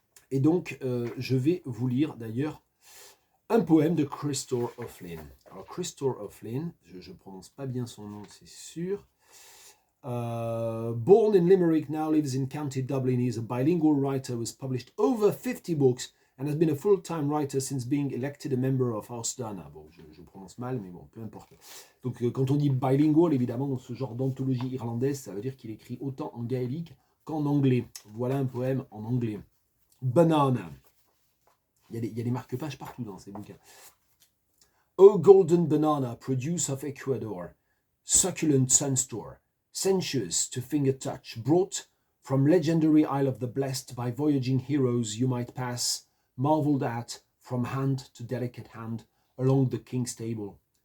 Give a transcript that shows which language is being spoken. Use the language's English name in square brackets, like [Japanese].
[French] Et donc, je vais vous lire d'ailleurs un poème de Christor O'Flynn. Alors, Christor O'Flynn, je ne prononce pas bien son nom, c'est sûr. [English] Born in Limerick, now lives in County Dublin. He is a bilingual writer who has published over 50 books and has been a full-time writer since being elected a member of Austana. [French] Bon, je prononce mal, mais bon, peu importe. Donc, quand on dit bilingual, évidemment, dans ce genre d'anthologie irlandaise, ça veut dire qu'il écrit autant en gaélique qu'en anglais. Voilà un poème en anglais. Banana. Il y a des marque-pages partout dans ces bouquins. [English] O golden banana, produce of Ecuador, succulent sunstore, sensuous to finger touch, brought from legendary Isle of the Blessed by voyaging heroes you might pass, marveled at from hand to delicate hand along the king's table.